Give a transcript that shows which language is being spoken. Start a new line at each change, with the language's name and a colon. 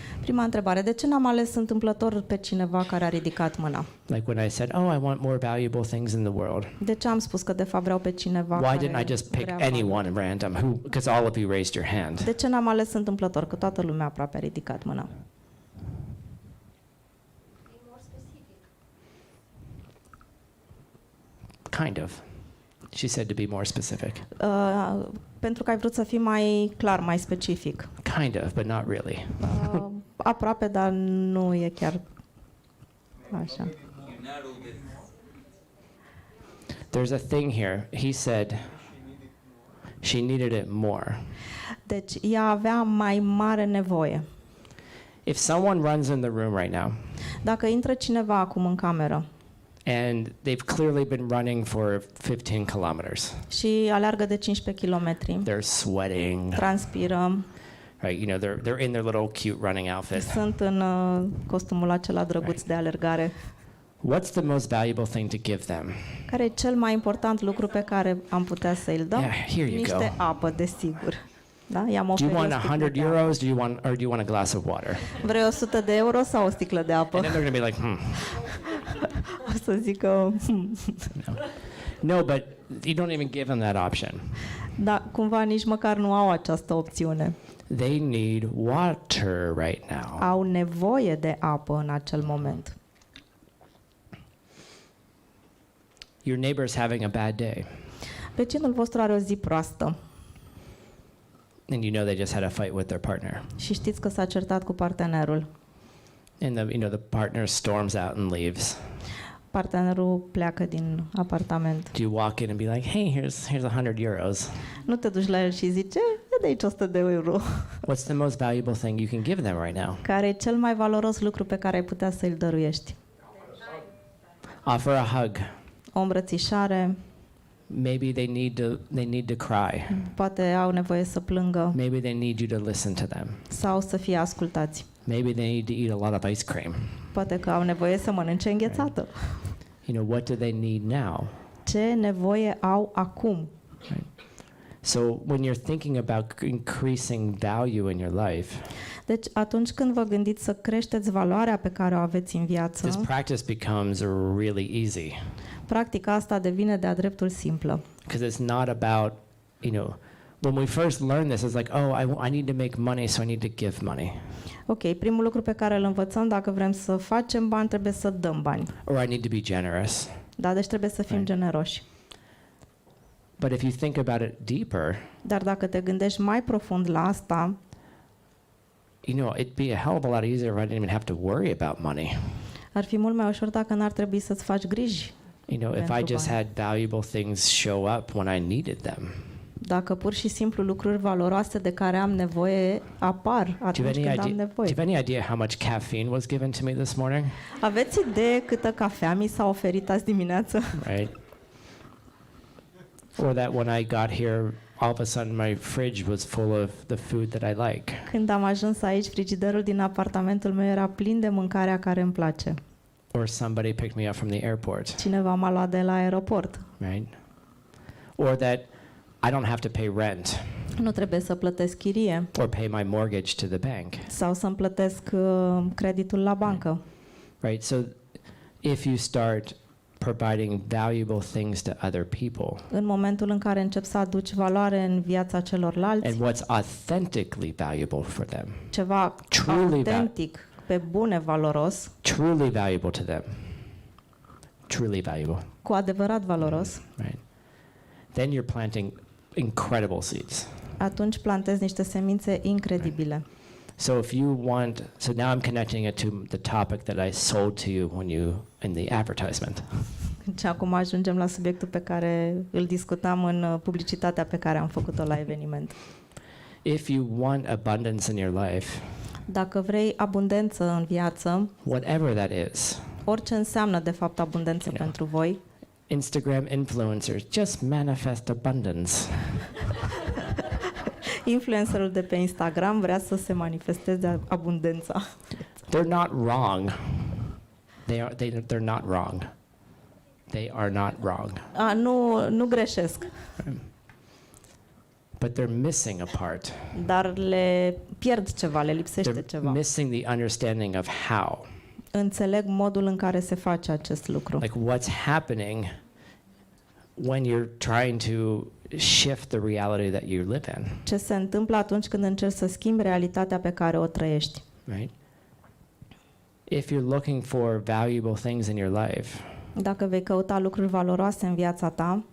Romanian: Prima întrebare, de ce n-am ales întâmplător pe cineva care a ridicat mâna?
English: Like when I said, "Oh, I want more valuable things in the world."
Romanian: De ce am spus că de fapt vreau pe cineva
English: Why
Romanian: care
English: didn't I just pick
Romanian: vrea valoare?
English: anyone random because all of you raised your hand?
Romanian: De ce n-am ales întâmplător? Că toată lumea aproape a ridicat mâna.
English: Kind of. She said to be more specific.
Romanian: Pentru că ai vrut să fii mai clar, mai specific.
English: Kind of, but not really.
Romanian: Aproape, dar nu e chiar așa.
English: There's a thing here. He said she needed it more.
Romanian: Deci ea avea mai mare nevoie.
English: If someone runs in the room right now
Romanian: Dacă intră cineva acum în cameră
English: and they've clearly been running for 15 kilometers,
Romanian: și aleargă de 15 kilometri,
English: they're sweating,
Romanian: transpiră,
English: right? They're in their little cute running outfit.
Romanian: sunt în costumul acela drăguț de alergare.
English: What's the most valuable thing to give them?
Romanian: Care e cel mai important lucru pe care am putea să îl dăm?
English: Yeah, here you
Romanian: Niște
English: go.
Romanian: apă, desigur. Da? I-am
English: Do you
Romanian: oferit
English: want
Romanian: o sticlă
English: 100
Romanian: de apă.
English: euros? Do you want a glass of water?
Romanian: Vrei 100 de euro sau o sticlă de apă?
English: And then they're going to be like,
Romanian: O să zic că...
English: No, but you don't even give them that option.
Romanian: Da, cumva nici măcar nu au această opțiune.
English: They need water right now.
Romanian: Au nevoie de apă în acel moment.
English: Your neighbor's having a bad day,
Romanian: Vecinul vostru are o zi proastă
English: and you know they just had a fight with their partner.
Romanian: și știți că s-a certat cu partenerul.
English: And the partner storms out and leaves.
Romanian: Partenerul pleacă din apartament.
English: Do you walk in and be like, "Hey, here's 100 euros.
Romanian: Nu te duci la el și zice, ia de aici 100 de euro.
English: What's the most valuable thing you can give them right now?"
Romanian: Care e cel mai valoros lucru pe care ai putea să-l dăruiești?
English: Offer a hug.
Romanian: O îmbrățișare,
English: Maybe they need to cry.
Romanian: poate au nevoie să plângă
English: Maybe they need you to listen to them.
Romanian: sau să fie ascultați.
English: Maybe they need to eat a lot of ice cream.
Romanian: Poate că au nevoie să mănânce înghețată.
English: What do they need now?
Romanian: Ce nevoie au acum?
English: So when you're thinking about increasing value in your life,
Romanian: Deci atunci când vă gândiți să creșteți valoarea pe care o aveți în
English: this
Romanian: viață,
English: practice becomes really easy
Romanian: practica asta devine de-a dreptul simplă.
English: because it's not about, when we first learn this, it's like, oh, I need to make money, so I need to give money.
Romanian: Ok, primul lucru pe care îl învățăm, dacă vrem să facem bani, trebuie să dăm bani.
English: Or I need to be generous.
Romanian: Da, deci trebuie să fim generoși.
English: But if you think about it deeper,
Romanian: Dar dacă te gândești mai profund la asta,
English: it'd be a hell of a lot easier if I didn't even have to worry about money.
Romanian: ar fi mult mai ușor dacă n-ar trebui să-ți faci griji.
English: If I
Romanian: Pentru
English: just
Romanian: bani.
English: had valuable things show up when I needed them.
Romanian: Dacă pur și simplu lucruri valoroase de care am nevoie apar
English: Do you
Romanian: atunci
English: have
Romanian: când am
English: do you
Romanian: nevoie.
English: have any idea how much caffeine was given to me this morning?
Romanian: Aveți idee câtă cafea mi s-a oferit azi dimineață?
English: Right? Or that when I got here, all of a sudden my fridge was full of the food that I like.
Romanian: Când am ajuns aici, frigiderul din apartamentul meu era plin de mâncarea care îmi place.
English: Or somebody picked me up from the airport.
Romanian: Cineva m-a luat de la aeroport.
English: Right? Or that I don't have to pay rent
Romanian: Nu trebuie să plătesc chirie
English: or pay my mortgage to the bank.
Romanian: sau să-mi plătesc creditul la bancă.
English: Right? So if you start providing valuable things to other people,
Romanian: În momentul în care începi să aduci valoare în viața celorlalți,
English: and what's authentically valuable for them,
Romanian: ceva
English: Truly
Romanian: autentic, pe bune valoros,
English: truly valuable to them, truly valuable,
Romanian: cu adevărat valoros,
English: right? Then you're planting incredible seeds.
Romanian: atunci plantezi niște semințe incredibile.
English: So if you want, so now I'm connecting it to the topic that I sold to you in the advertisement.
Romanian: Și acum ajungem la subiectul pe care îl discutam în publicitatea pe care am făcut-o la eveniment.
English: If you want abundance in your life,
Romanian: Dacă vrei abundență în viață,
English: whatever that is,
Romanian: orice înseamnă de fapt abundență
English: Yeah.
Romanian: pentru voi,
English: Instagram influencers just manifest abundance.
Romanian: influencerul de pe Instagram vrea să se manifesteze abundența.
English: They're not wrong. They're not wrong. They are not wrong.
Romanian: Nu greșesc,
English: But they're missing a part.
Romanian: dar le pierd ceva, le lipsește
English: They're
Romanian: ceva.
English: missing the understanding of how.
Romanian: Înțeleg modul în care se face acest lucru.
English: Like what's happening when you're trying to shift the reality that you live in,
Romanian: Ce se întâmplă atunci când încerci să schimbi realitatea pe care o trăiești?
English: right? If you're looking for valuable things in your life
Romanian: Dacă vei căuta lucruri valoroase în viața ta